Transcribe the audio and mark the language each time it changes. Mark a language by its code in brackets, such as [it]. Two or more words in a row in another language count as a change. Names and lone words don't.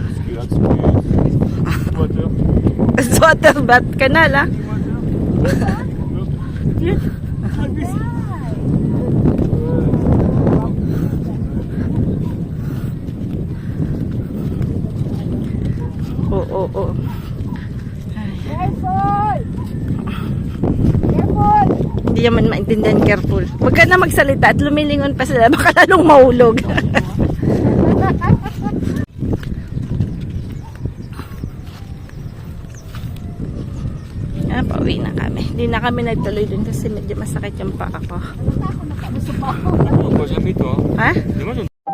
[en] It's water, but canal, Yeah. Oh. Careful! Careful! [tl] Hindi naman maintindihan, careful. Huwag ka na magsalita at lumilingon pa sila, baka lalong mahulog. Pauwi na kami. Hindi na kami nagtuloy dun kasi medyo masakit yung paa ko. Wala ako, nakabusog ako. [fr] Oh, moi jamais toi. Ha? Mais moi j'en